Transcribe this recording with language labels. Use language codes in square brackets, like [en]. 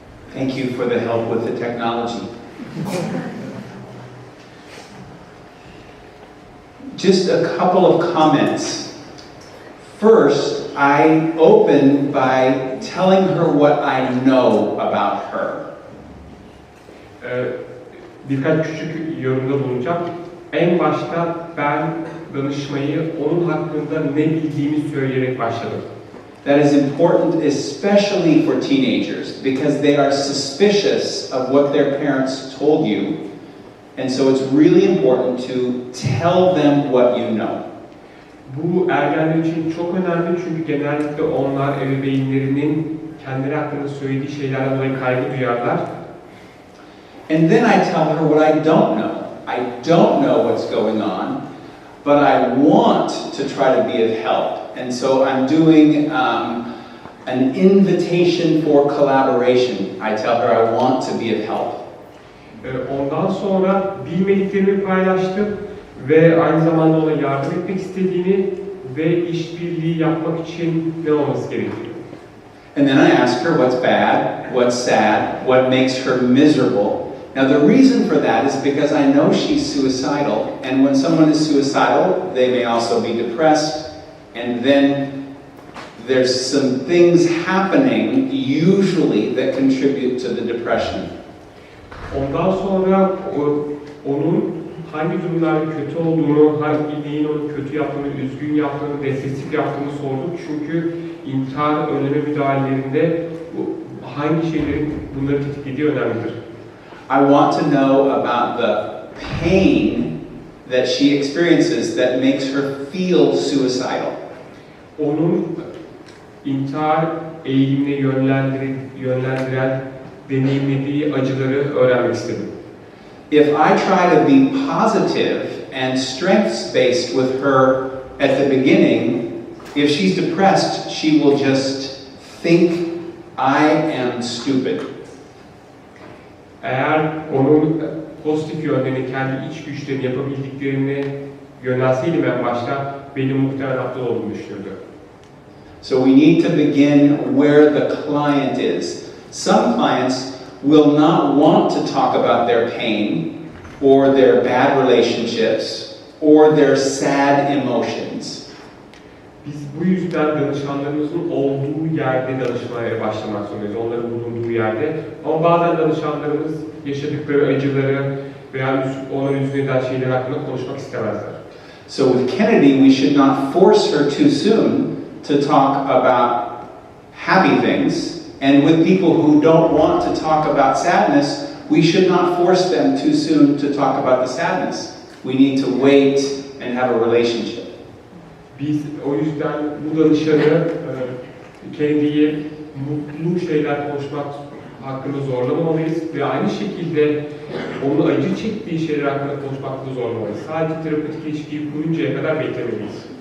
[en] Thank you for the help with the technology. Just a couple of comments. First, I open by telling her what I know about her. [tr] Birkaç küçük yorumda bulunacağım. En başta ben danışmayı onun hakkında ne bildiğimi söyleyerek başladım. [en] That is important, especially for teenagers, because they are suspicious of what their parents told you. And so it's really important to tell them what you know. [tr] Bu ergenler için çok önemli çünkü genellikle onlar ebeveynlerinin kendileri hakkında söylediği şeylerden dolayı kaygı duyarlar. [en] And then I tell her what I don't know. I don't know what's going on, but I want to try to be of help. And so I'm doing an invitation for collaboration. I tell her I want to be of help. [tr] Ondan sonra bilmediklerimi paylaştım ve aynı zamanda ona yardım etmek istediğini ve işbirliği yapmak için ne olması gerektiğini. [en] And then I ask her what's bad, what's sad, what makes her miserable. Now the reason for that is because I know she's suicidal, and when someone is suicidal, they may also be depressed, and then there's some things happening usually that contribute to the depression. [tr] Ondan sonra onun hangi durumlarda kötü olduğunu, hangi neyin onu kötü yaptığını, üzgün yaptığını, depresif yaptığını sorduk. Çünkü intihar önleme müdahalelerinde hangi şeylerin bunları tetiklediği önemlidir. [en] I want to know about the pain that she experiences that makes her feel suicidal. [tr] Onun intihar eğilimine yönlendiren deneyimlediği acıları öğrenmek istedim. [en] If I try to be positive and strengths-based with her at the beginning, if she's depressed, she will just think I am stupid. [tr] Eğer onun pozitif yönlerini, kendi iç güçlerini yapabildiklerini yönelseydim en başta benim muhtemelen aptal olduğumu düşünürdü. [en] So we need to begin where the client is. Some clients will not want to talk about their pain or their bad relationships or their sad emotions. [tr] Biz bu yüzden danışanlarımızın olduğu yerde danışmaya başlamak zorundayız, onların bulunduğu yerde. Ama bazen danışanlarımız yaşadıkları acıları veya onların yüzüne eden şeyler hakkında konuşmak istemezler. [en] So with Kennedy, we should not force her too soon to talk about happy things. And with people who don't want to talk about sadness, we should not force them too soon to talk about the sadness. We need to wait and have a relationship. [tr] Biz o yüzden bu danışanı Kennedy'yi mutlu şeyler konuşmak hakkında zorlamamalıyız ve aynı şekilde onun acı çektiği şeyler hakkında konuşmakta zorlamalıyız. Sadece terapötik ilişkiyi kuruncaya kadar beklemeliyiz.